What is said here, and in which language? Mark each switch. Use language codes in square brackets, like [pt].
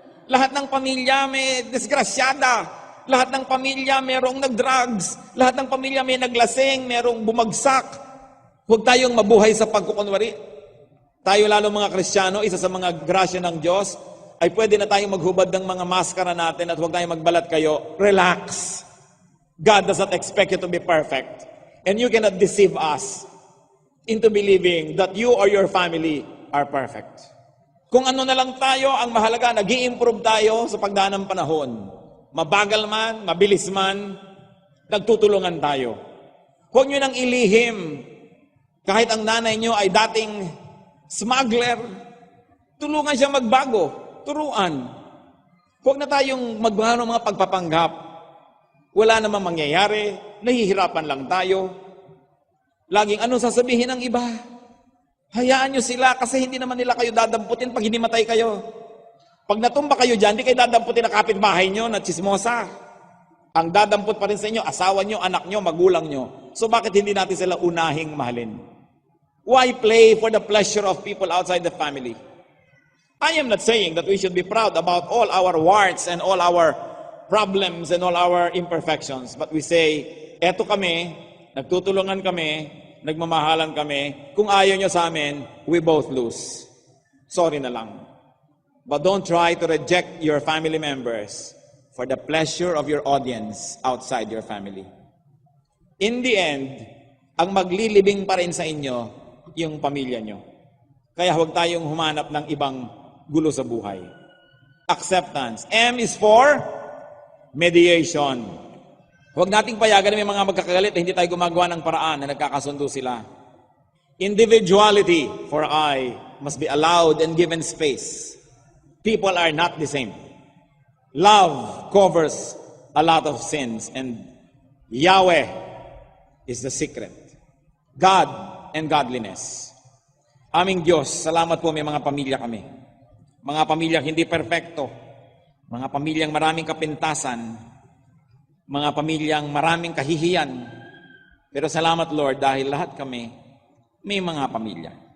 [tl] Lahat ng pamilya may disgrasyada. Lahat ng pamilya mayroong nag-drugs. Lahat ng pamilya may naglasing, mayroong bumagsak. Huwag tayong mabuhay sa pagkukunwari. Tayo lalo mga Kristiyano, isa sa mga grasya ng Diyos, ay pwede na tayong maghubad ng mga maskara natin at huwag tayong magbalat kayo. [en] Relax. God does not expect you to be perfect. And you cannot deceive us into believing that you or your family are perfect. [tl] Kung ano na lang tayo, ang mahalaga, nag-i-improve tayo sa pagdaan ng panahon. Mabagal man, mabilis man, nagtutulungan tayo. Huwag nyo nang ilihim, kahit ang nanay nyo ay dating smuggler, tulungan siya magbago, turuan. Huwag na tayong magbago ng mga pagpapanggap. Wala namang mangyayari, nahihirapan lang tayo. Laging ano sasabihin ng iba? Hayaan nyo sila kasi hindi naman nila kayo dadamputin pag hindi matay kayo. Pag natumba kayo dyan, hindi kayo dadamputin na kapitbahay nyo na chismosa. Ang dadampot pa rin sa inyo, asawa nyo, anak nyo, magulang nyo. So bakit hindi natin sila unahing mahalin? [en] Why play for the pleasure of people outside the family? I am not saying that we should be proud about all our warts and all our problems and all our imperfections. But we say, [tl] eto kami, nagtutulungan kami, nagmamahalan kami. Kung ayaw nyo sa amin, [en] we both lose. [tl] Sorry na lang. [en] But don't try to reject your family members for the pleasure of your audience outside your family. In the end, [tl] ang maglilibing pa rin sa inyo, yung pamilya nyo. Kaya huwag tayong humanap ng ibang gulo sa buhay. Acceptance. [en] M is for mediation. [tl] Huwag nating payagan na may mga magkakagalit na hindi tayo gumagawa ng paraan na nagkakasundo sila. [en] Individuality, for I must be allowed and given space. People are not the same. Love covers a lot of sins and Yahweh is the secret. God and godliness. [tl] Aming Diyos, salamat po may mga pamilya kami. Mga pamilyang hindi perpekto. Mga pamilyang maraming kapintasan. Mga pamilyang maraming kahihiyan. Pero salamat Lord dahil lahat kami may mga pamilya.